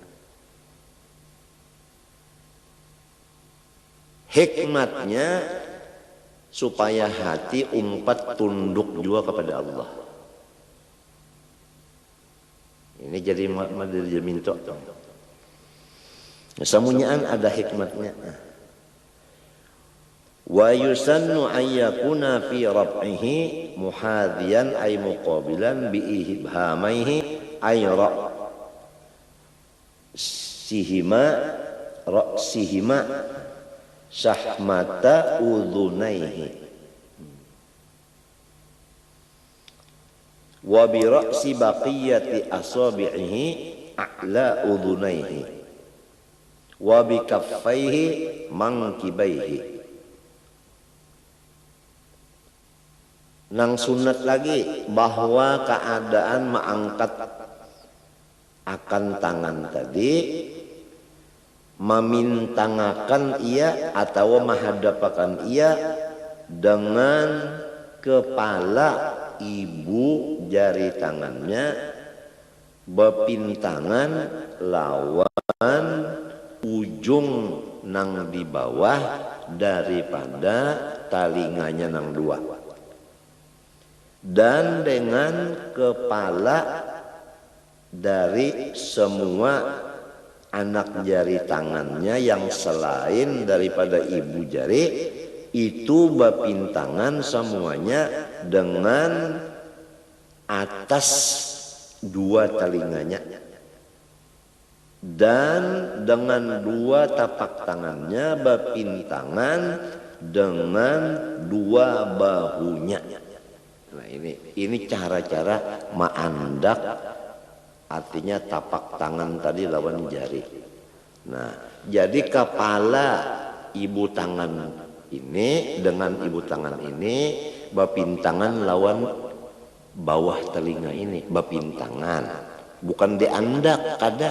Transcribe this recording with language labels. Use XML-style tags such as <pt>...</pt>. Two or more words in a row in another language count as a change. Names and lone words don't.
<bjn>Hikmatnya supaya hati umpat tunduk juga kepada Allah. Ini jadi minta. Semuanyaan ada hikmatnya.</bjn> <ar>ويسن أن يكون في رفعه محاذيا أي مقابلا بإبهاميه أي رأسيهما شحمة أذنيه وبرأس باقي أصابعه أعلى أذنيه وبكفيه منكبيه.</ar> <bjn>Nang sunat lagi bahwa keadaan mengangkat akan tangan tadi memintangakan ia atau menghadapakan ia dengan kepala ibu jari tangannya bepintangan lawan ujung nang di bawah daripada talinganya nang dua, dan dengan kepala dari semua anak jari tangannya yang selain daripada ibu jari itu bepintangan semuanya dengan atas dua telinganya. dan dengan dua tapak tangannya bapintangan dengan dua bahunya. Nah ini cara-cara ma'andak, artinya tapak tangan tadi lawan jari. Nah jadi kepala ibu tangan ini dengan ibu tangan ini bapintangan lawan bawah telinga ini bapintangan, bukan diandak kada.</bjn>